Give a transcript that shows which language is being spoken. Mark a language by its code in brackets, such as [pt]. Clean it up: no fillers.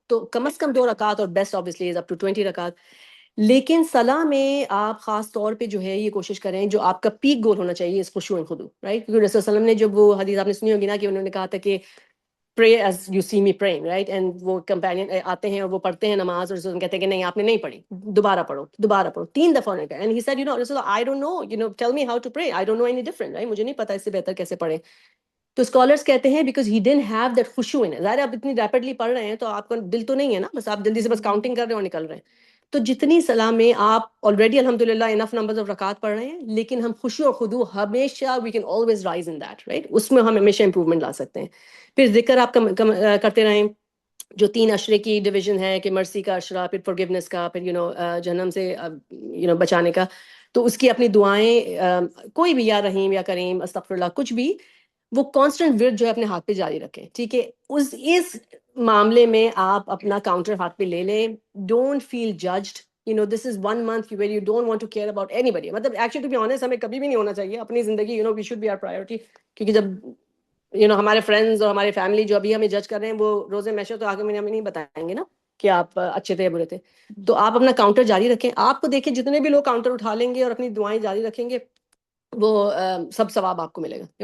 [ur] تو کم از کم 2 رکعت, اور best obviously is up to 20 رکعت. لیکن صلاح میں آپ خاص طور پہ جو ہے یہ کوشش کریں, جو آپ کا پیک گول ہونا چاہیے اس خشوع و خضوع, رائٹ؟ کیونکہ رسول صلی اللہ علیہ وسلم نے جب وہ حدیث آپ نے سنی ہوگی نا کہ انہوں نے کہا تھا کہ [en] pray as you see me praying, right? [ur] And وہ کمپینین آتے ہیں اور وہ پڑھتے ہیں نماز, اور رسول کہتے ہیں کہ نہیں آپ نے نہیں پڑھی, دوبارہ پڑھو, دوبارہ پڑھو. 3 دفعہ انہوں نے کہا, [en] and he said Rasul, I don't know, tell me how to pray, I don't know any different, right? [ur] مجھے نہیں پتا اس سے بہتر کیسے پڑھیں. تو اسکالرس کہتے ہیں [en] Because he didn't have that خشوع in. [ur] ظاہر آپ اتنی ریپڈلی پڑھ رہے ہیں تو آپ کا دل تو نہیں ہے نا, بس آپ جلدی سے بس کاؤنٹنگ کر رہے ہیں اور نکل رہے ہیں. تو جتنی صلاح میں آپ آلریڈی الحمدللہ انف نمبرز آف رکعات پڑھ رہے ہیں, لیکن ہم خشوع اور خضوع ہمیشہ [en] we can always rise in that, [ur] right? اس میں ہم ہمیشہ امپروومنٹ لا سکتے ہیں. پھر ذکر آپ کرتے رہیں, جو 3 عشرے کی ڈویژن ہے کہ مرسی کا عشرہ, پھر فورگیونیس کا, پھر جہنم سے بچانے کا. تو اس کی اپنی دعائیں کوئی بھی, یا رحیم یا کریم استغفر اللہ, کچھ بھی, وہ کانسٹنٹ ورڈ جو ہے اپنے ہاتھ پہ جاری رکھیں. ٹھیک ہے, اس معاملے میں آپ اپنا کاؤنٹر ہاتھ پہ لے لیں. [en] Don't feel judged, this is 1 month where you don't want to care about anybody. [ur] مطلب [en] actually to be honest [ur] ہمیں کبھی بھی نہیں ہونا چاہیے اپنی زندگی, [en] we should be our priority. [ur] کیونکہ جب ہمارے فرینڈز اور ہماری فیملی جو ابھی ہمیں جج کر رہے ہیں وہ روزے میشر تو آگے ہمیں نہیں بتائیں گے نا کہ آپ اچھے تھے یا برے تھے. تو آپ اپنا کاؤنٹر جاری رکھیں. آپ کو دیکھیں جتنے بھی لوگ کاؤنٹر اٹھا لیں گے اور اپنی دعائیں جاری رکھیں گے, وہ سب ثواب آپ کو ملے گا.